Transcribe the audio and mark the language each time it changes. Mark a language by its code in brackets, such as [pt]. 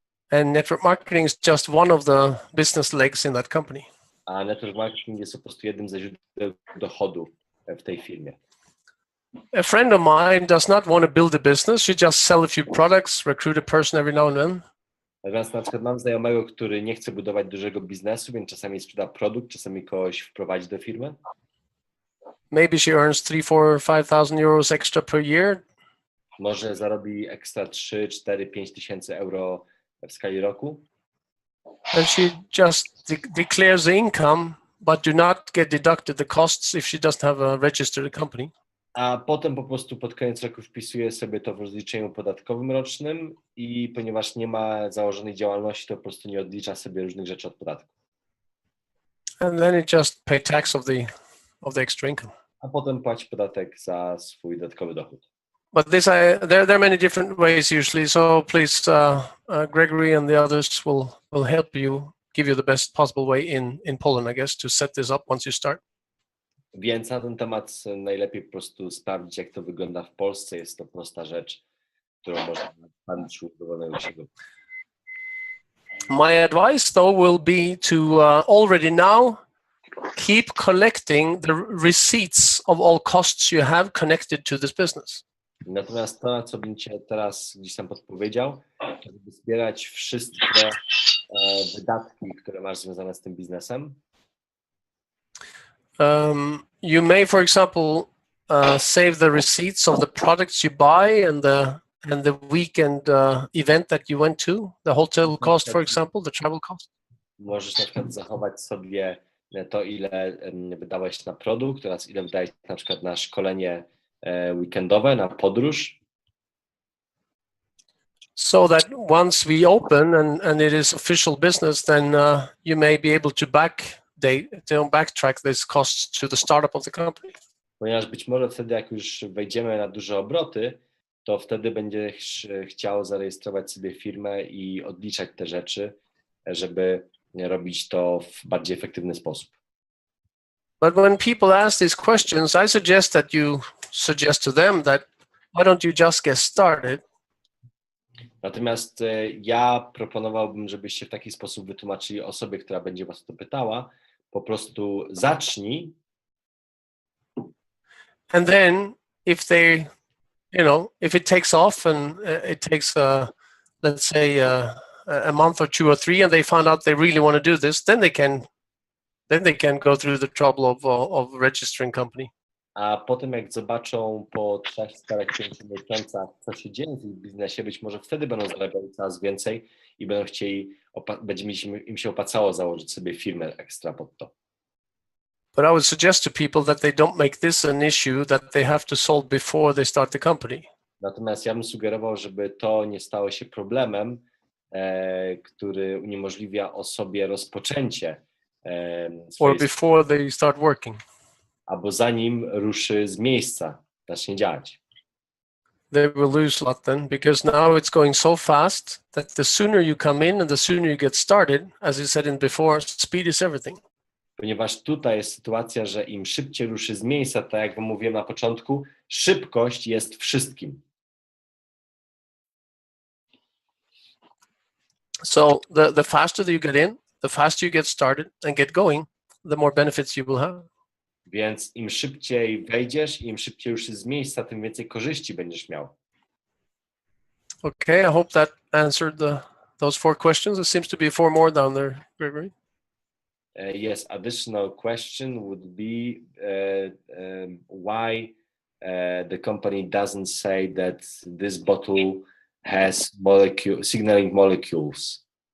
[en] And network marketing is just one of the business legs in that company. [pl] A network marketing jest po prostu jednym ze źródeł dochodu w tej firmie. [en] A friend of mine does not want to build a business. She just sell a few products, recruit a person every now and then. [pl] Natomiast na przykład mam znajomego, który nie chce budować dużego biznesu, więc czasami sprzeda produkt, czasami kogoś wprowadzi do firmy. [en] Maybe she earns 3, 4, 5,000 euros extra per year. [pl] Może zarobi ekstra 3, 4, 5 tysięcy euro w skali roku. [en] And she just declares the income, but do not get deducted the costs if she doesn't have a registered company. [pl] A potem po prostu pod koniec roku wpisuje sobie to w rozliczeniu podatkowym rocznym i ponieważ nie ma założonej działalności, to po prostu nie odlicza sobie różnych rzeczy od podatku. [en] And then it just pay tax of the extra income. [pl] A potem płaci podatek za swój dodatkowy dochód. [en] But there are many different ways usually. So please, Gregory and the others will help you, give you the best possible way in Poland, I guess, to set this up once you start. [pl] Więc na ten temat najlepiej po prostu sprawdzić, jak to wygląda w Polsce. Jest to prosta rzecz, którą można sprawdzić u dowolnego siebie. [en] My advice, though, will be to already now keep collecting the receipts of all costs you have connected to this business. [pl] Natomiast to, na co bym Cię teraz gdzieś tam podpowiedział, to żeby zbierać wszystkie wydatki, które masz związane z tym biznesem. [en] You may, for example, save the receipts of the products you buy and the weekend event that you went to, the hotel cost, for example, the travel cost. [pl] Możesz na przykład zachować sobie to, ile wydałeś na produkt oraz ile wydałeś na przykład na szkolenie weekendowe, na podróż. [en] So that once we open and it is official business, then you may be able to backtrack these costs to the startup of the company. [pl] Ponieważ być może wtedy, jak już wejdziemy na duże obroty, to wtedy będziesz chciał zarejestrować sobie firmę i odliczać te rzeczy, żeby robić to w bardziej efektywny sposób. [en] But when people ask these questions, I suggest that you suggest to them that why don't you just get started? [pl] Natomiast ja proponowałbym, żebyście w taki sposób wytłumaczyli osobie, która będzie was to pytała, po prostu zacznij. [en] And then if they, if it takes off and it takes, let's say, a month or 2 or 3, and they find out they really want to do this, then they can go through the trouble of registering company. [pl] A potem jak zobaczą po 3, 4, 5 miesiącach, co się dzieje w biznesie, być może wtedy będą zarabiali coraz więcej i będą chcieli, będzie im się opłacało założyć sobie firmę ekstra pod to. [en] But I would suggest to people that they don't make this an issue that they have to solve before they start the company. [pl] Natomiast ja bym sugerował, żeby to nie stało się problemem, który uniemożliwia osobie rozpoczęcie [en] Or before they start working. [pl] Albo zanim ruszy z miejsca, zacznie działać. [en] They will lose a lot then, because now it's going so fast that the sooner you come in and the sooner you get started, as you said before, speed is everything. [pl] Ponieważ tutaj jest sytuacja, że im szybciej ruszy z miejsca, tak jak wam mówiłem na początku, szybkość jest wszystkim. [en] So the faster that you get in, the faster you get started and get going, the more benefits you will have. [pl] Więc im szybciej wejdziesz i im szybciej ruszysz z miejsca, tym więcej korzyści będziesz miał. [en] Okay, I hope that answered those 4 questions. There seems to be 4 more down there, Gregory. Yes, additional question would be why the company doesn't say that this bottle has signaling molecules.